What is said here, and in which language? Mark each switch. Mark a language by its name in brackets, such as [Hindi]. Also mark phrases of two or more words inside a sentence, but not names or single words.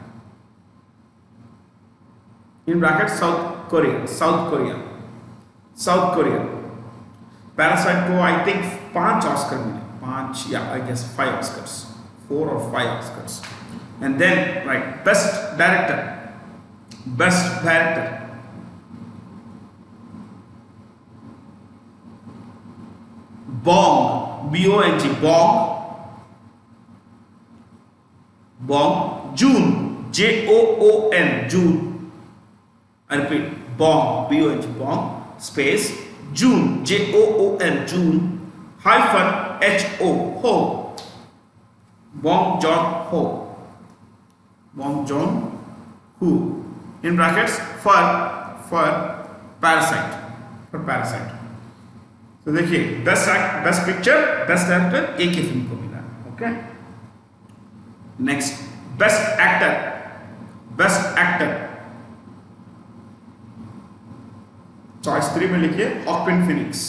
[English] In brackets, South Korea. South Korea. South Korea. Parasite को I think 5 Oscar मिले. 5, yeah, I guess 5 Oscars. 4 or 5 Oscars. And then, right, Best Director. Best Director. Bong, B-O-N-G, Bong. Bong. June, J-O-O-N, June. I repeat, Bong, B-O-N-G, Bong, space, June, J-O-O-N, June, hyphen, H-O, Ho. Bong Joon Ho. Bong Joon Ho. In brackets, for Parasite. For Parasite. [Hindi] तो देखिए, [English] best picture, best director [Hindi] एक ही फिल्म को मिला. [English] okay. next, best actor. best actor. [Hindi] चॉइस 3 में लिखिए हॉक्विन फिनिक्स.